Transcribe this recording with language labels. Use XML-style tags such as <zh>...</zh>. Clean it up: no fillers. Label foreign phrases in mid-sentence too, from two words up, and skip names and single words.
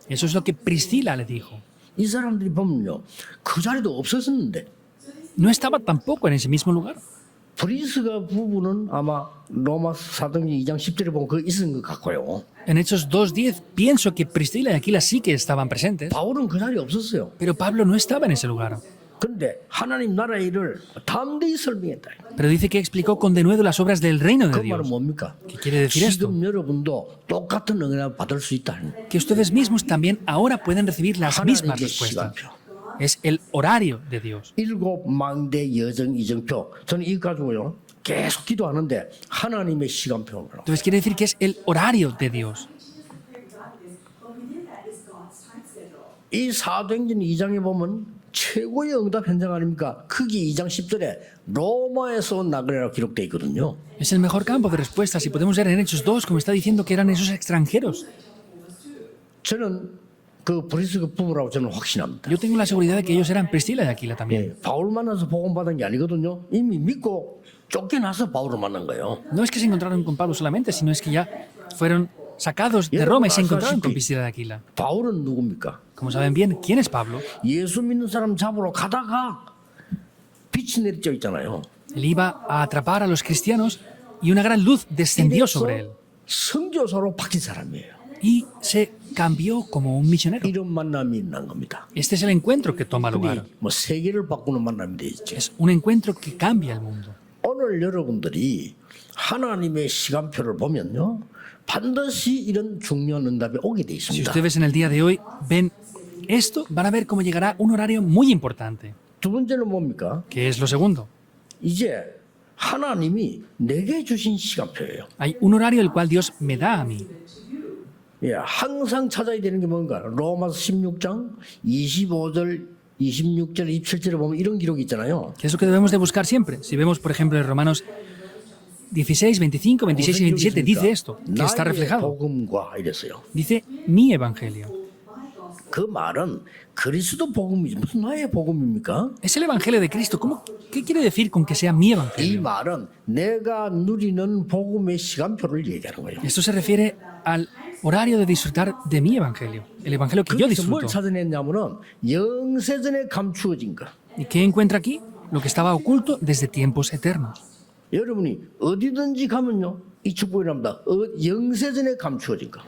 <es>Eso es lo que Priscila le dijo.</es> <ko>이 사람들이 보면요, 그 자리도 없었었는데</ko> <es>No estaba tampoco en ese mismo lugar.</es> <ko>브리스가 부부는 아마 로마 사도행전 2장 10절에 보면 그 있은 것 같고요.</ko> <es>En Hechos 2:10 pienso que Priscila y Aquila sí que estaban presentes,</es> <ko>바울은 그 자리에 없었어요.</ko> <es>pero Pablo no estaba en ese lugar.</es> <ko>그런데 하나님 나라의 일을 담대히 설명했다.</ko> <es>Pero dice que explicó con denuedo las obras del reino de</es> <ko>그 말은</ko> <es>Dios.</es> <ko>뭡니까?</ko> <es>¿Qué quiere decir esto?</es> <ko>지금 여러분도 똑같은 응답을 받을 수 있다.</ko> <es>Que ustedes mismos también ahora pueden recibir las mismas</es> <ko>하나님의</ko> <es>respuestas.</es> <ko>시간표.</ko> <es>Es el horario de Dios.</es> <ko>7 망대 여정 이정표. 저는 이거 가지고요. 계속 기도하는데 하나님의 시간표를.</ko> <es>Entonces quiere decir que es el horario de Dios.</es> <ko>이 사도행전 2장에 보면 최고의 응답 현장 아닙니까? 크기 2장 10절에 로마에서 온 나그네라고 기록되어 있거든요.</ko> <es>Es el mejor campo de respuestas y podemos ver en Hechos 2 como está diciendo que eran esos extranjeros.</es> <ko>저는 그 브리스 부부라고 저는 확신합니다.</ko> <es>Yo tengo la seguridad de que ellos eran Priscila y Aquila también.</es> <ko>예, 바울 만나서 복음 받은 게 아니거든요. 이미 믿고 쫓겨나서 바울을 만난 거예요.</ko> <es>No es que se encontraron con Pablo solamente, sino es que ya fueron sacados de Roma y se encontraron con Priscila y Aquila.</es> <ko>바울은 누굽니까?</ko> <es>Como saben bien, ¿quién es Pablo?</es> <ko>예수 믿는 사람 잡으러 가다가 빛이 내리쬐 있잖아요.</ko> <es>Él iba a atrapar a los cristianos y una gran luz descendió sobre él.</es> <ko>선교사로 바뀐 사람이에요.</ko> <es>Y se cambió como un misionero.</es> <ko>이런 만남이 있는 겁니다.</ko> <es>Este es el encuentro que toma lugar.</es> <ko>뭐 세계를 바꾸는 만남이 되죠.</ko> <es>Es un encuentro que cambia el mundo.</es> <ko>오늘 여러분들이 하나님의 시간표를 보면요, 반드시 이런 중요한 응답이 오게 돼</ko> <es>Si</es> <ko>있습니다.</ko> <es>ustedes en el día de hoy ven esto, van a ver cómo llegará un horario muy importante.</es> <ko>두 번째는 뭡니까?</ko> <es>¿Qué es lo segundo?</es> <ko>이제 하나님이 내게 주신 시간표예요.</ko> <es>Hay un horario el cual Dios me da a mí.</es> <ko>예, 항상 찾아야 되는 게 뭔가? 로마서 16장 25절, 26절, 27절에 보면 이런 기록이 있잖아요.</ko> <es>Que es lo que debemos de buscar siempre. Si vemos, por ejemplo, en Romanos 16, 25, 26 y 27, dice esto, que está</es> <ko>나의</ko> <es>reflejado.</es> <ko>복음과 이랬어요.</ko> <es>Dice mi evangelio.</es> <ko>그 말은 그리스도 복음이지 무슨 나의 복음입니까?</ko> <es>Es el evangelio de Cristo. ¿Qué quiere decir con que sea mi</es> <ko>이</ko> <es>evangelio?</es> <ko>말은 내가 누리는 복음의 시간표를 얘기하는 거예요.</ko> <es>Esto se refiere al horario de disfrutar de mi evangelio, el evangelio que yo</es> <ko>그래서 뭘</ko> <es>disfruto.</es> <ko>찾아냈냐면은 영세전에 감추어진 거.</ko> <es>¿Y qué encuentra aquí? Lo que estaba oculto desde tiempos eternos.</es> <ko>여러분이 어디든지 가면요 이 축복이 납니다. 영세전에 감추어진 거.</ko>